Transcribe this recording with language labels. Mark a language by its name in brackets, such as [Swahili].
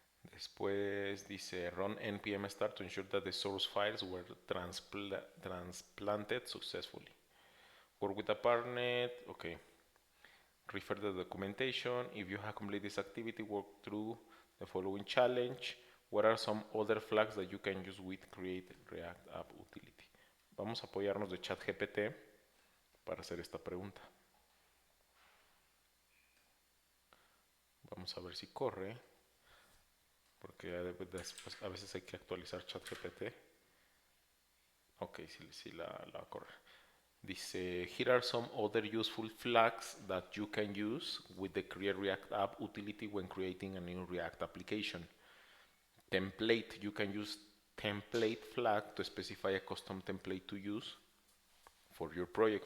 [Spanish] Después dice [English] run npm start to ensure that the source files were transplanted successfully. Work with a partner. Okay. Refer the documentation. If you have completed this activity, work through the following challenge. What are some other flags that you can use with Create React App Utility? [Spanish] Vamos a apoyarnos de ChatGPT para hacer esta pregunta. Vamos a ver si corre, porque después a veces hay que actualizar ChatGPT. Ok, sí la corre. Dice, [English] here are some other useful flags that you can use with the Create React App utility when creating a new React application. Template, you can use template flag to specify a custom template to use for your project.